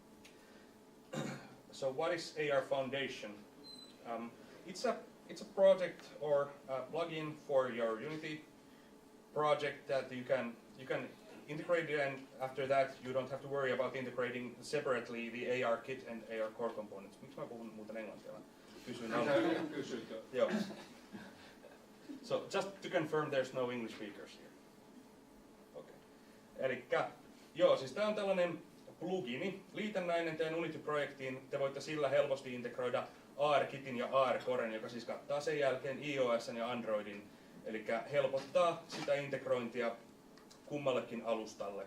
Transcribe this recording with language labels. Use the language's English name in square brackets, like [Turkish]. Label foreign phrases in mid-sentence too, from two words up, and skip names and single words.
[English] So what is AR Foundation? It's a project or a plugin for your Unity project that you can integrate it, and after that you don't have to worry about integrating separately the AR kit and AR core components. [Finnish] Miksi mä puhun muuten englantia? Kysyn Joo. [English] So just to confirm, there's no English speakers here. Okay. [Finnish] Elikkä, joo, siis tää on tällainen plugini, liitännäinen teidän Unity-projektiin. Te voitte sillä helposti integroida AR-kitin ja AR-coren, joka siis kattaa sen jälkeen iOS:n ja Androidin. Elikkä helpottaa sitä integrointia kummallekin alustalle.